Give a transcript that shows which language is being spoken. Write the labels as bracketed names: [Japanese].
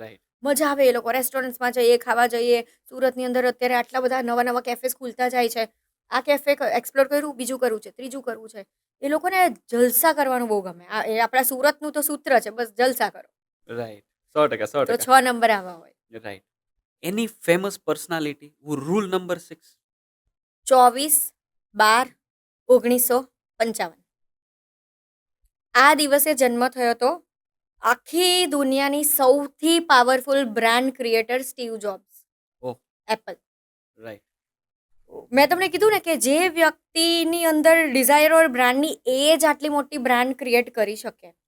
[English] Right. [Gujarati] મજા આવે. એ લોકો રેસ્ટોરન્ટ્સમાં જઈએ, ખાવા જઈએ. સુરતની અંદર અત્યારે આટલા બધા નવા નવા કેફેસ ખુલતા જાય છે. આ કેફે એક્સપ્લોર કર્યું, બીજું કરવું છે, ત્રીજું કરવું છે. એ લોકોને જલસા કરવાનું બહુ ગમે. એ આપણા સુરતનું તો સૂત્ર છે, બસ જલસા કરો. [English] Right. 100%, [Gujarati] તો [English] 100%. [Gujarati] 6 નંબર આવા હોય. [English] Right. Any famous personality who rule number 6? [Gujarati] 24/12/1955 આ દિવસે જન્મ થયો તો આખી દુનિયાની સૌથી powerful brand creator Steve jobs. [English] Oh. [Gujarati] Apple. [English] Right. [Gujarati] મેં તમને કીધું ને કે જે વ્યક્તિની અંદર ડિઝાયર ઓર બ્રાન્ડની એ જ આટલી મોટી બ્રાન્ડ ક્રિએટ કરી શકે.